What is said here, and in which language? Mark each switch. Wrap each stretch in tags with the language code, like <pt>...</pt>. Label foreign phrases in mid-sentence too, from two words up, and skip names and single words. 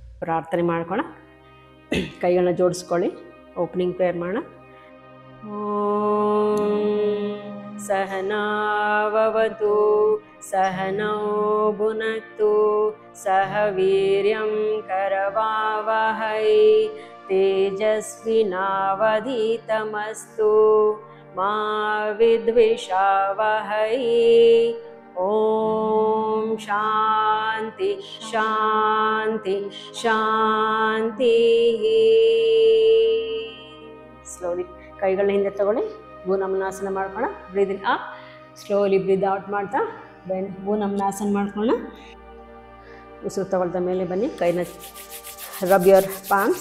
<kn>ಪ್ರಾರ್ಥನೆ ಮಾಡ್ಕೋಣ. ಕೈಗಳನ್ನ ಜೋಡಿಸ್ಕೊಳ್ಳಿ.</kn> <en>opening prayer</en> <kn>ಮಾಡೋಣ.</kn> <sa>ಓಂ ಸಹನಾವವತು सहनौ भुनक्तु सह वीर्यं करवावहै तेजस्विनावधीतमस्तु मा विद्विषावहै. ओम शांति शांति शांति.</sa> <kn>ಸ್ಲೋಲಿ ಕೈಗಳನ್ನ ಹಿಂದೆ ತಗೊಳ್ಳಿ. ಭೂನಮನಾಸನ ಮಾಡ್ಕೋಣ.</kn> <en>breathe in up, slowly breathe out</en> <kn>ಮಾಡ್ತಾ ಭೂನಮನಾಸನ ಮಾಡ್ಕೋಣ. ಉಸಿರು ತಗೊಳ್ತಾ ಮೇಲೆ ಬನ್ನಿ. ಕೈನ</kn> <en>rub your palms.</en>